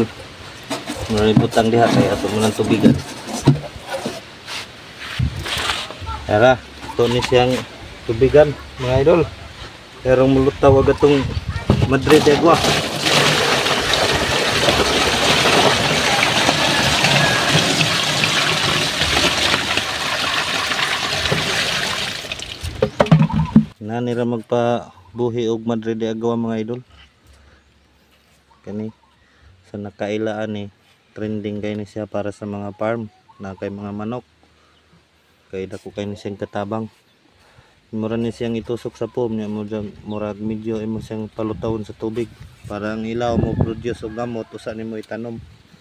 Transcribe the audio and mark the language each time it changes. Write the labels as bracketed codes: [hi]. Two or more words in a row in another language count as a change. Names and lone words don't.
[ceb] Maributang diha kaya ato mo ng tubigan. Tara, ito ni siyang tubigan mga idol. Pero mulutaw agad itong Madre de Agua. Nanira magpabuhi og Madre de Agua mga idol. Kani sa nakailaan ni trending kay ni siya para sa mga farm na kay mga manok. Kay dako kay ni siyang katabang. Mura ni siyang itusok sa foam niya mo murag medyo imo siyang palutawon sa tubig para ang ilaw mo produce og gamot usa nimo itanom.